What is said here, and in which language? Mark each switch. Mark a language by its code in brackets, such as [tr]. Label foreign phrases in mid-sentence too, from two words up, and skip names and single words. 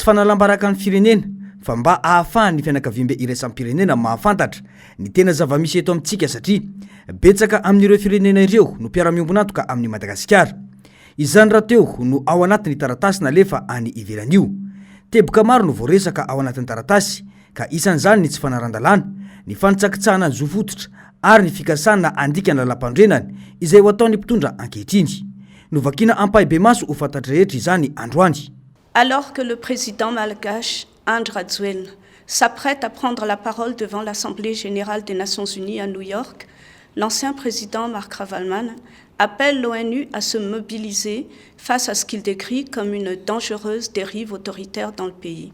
[mg] fanalambaraka ny firenena fa mba ahafahany fianakaviam-be iraisam-pirenena mahafantatra ny tena zava-misy eto amintsika satria betsaka amin'ireo firenena ireo no mpiara-miombonatoka amin'ny Madagasikara izany raha teo no ao anatin'ny taratasy nalefa any ivelany io teboka maro no voaresaka ao anatin'ny taratasy ka isan'izany ny tsy fanarandalana ny fanitsakitsahana ny zo fototra ary ny fikasana andikana lalam-pandrenany izay ho ataon'ny mpitondra ankehitriny novakina ampahibe maso ho fantatra rehetra izany androany. [fr] Alors que le président malgache Andry Rajoelina s'apprête à prendre la parole devant l'Assemblée générale des Nations unies à New York, l'ancien président Marc Ravalomanana appelle l'ONU à se mobiliser face à ce qu'il décrit comme une dangereuse dérive autoritaire dans le pays.